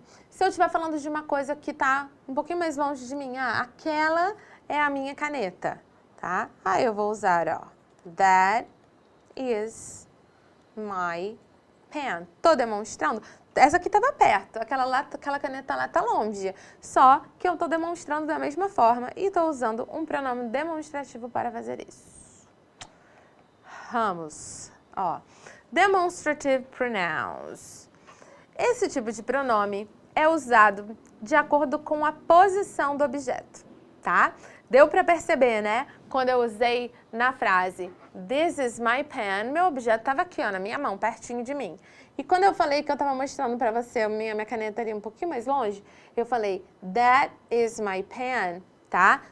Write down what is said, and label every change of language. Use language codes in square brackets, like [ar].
[pt] Se eu estiver falando de uma coisa que está um pouquinho mais longe de mim, aquela é a minha caneta, tá? Aí eu vou usar, ó, [en] that is my pen. [pt] Tô demonstrando. Essa aqui estava perto, aquela caneta lá está longe. Só que eu estou demonstrando da mesma forma e estou usando um pronome demonstrativo para fazer isso. Vamos, ó. [en] Demonstrative pronouns. [pt] Esse tipo de pronome é usado de acordo com a posição do objeto, tá? Deu para perceber, né? Quando eu usei na frase [en] This is my pen, [pt] meu objeto estava aqui, ó, na minha mão, pertinho de mim. E quando eu falei que eu estava mostrando para você a minha caneta ali um pouquinho mais longe, eu falei [en] That is my pen, [pt] tá?